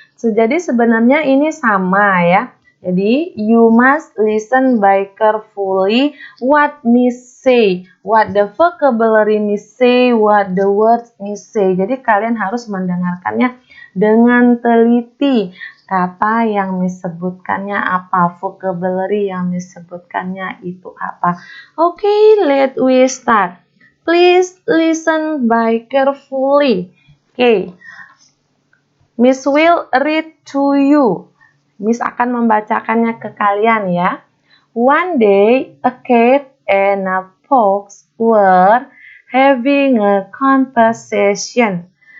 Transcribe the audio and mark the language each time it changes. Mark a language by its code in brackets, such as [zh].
[id] Jadi sebenarnya ini sama ya. [en] Jadi you must listen by carefully what Miss say, what the vocabulary Miss say, what the words Miss say. [id] Jadi kalian harus mendengarkannya dengan teliti, kata yang disebutkannya apa, vocabulary yang disebutkannya itu apa. [en] Okay, let we start. Please listen by carefully. Okay, Miss will read to you. [id] Miss akan membacakannya ke kalian ya. [en] One day, a cat and a fox were having a conversation.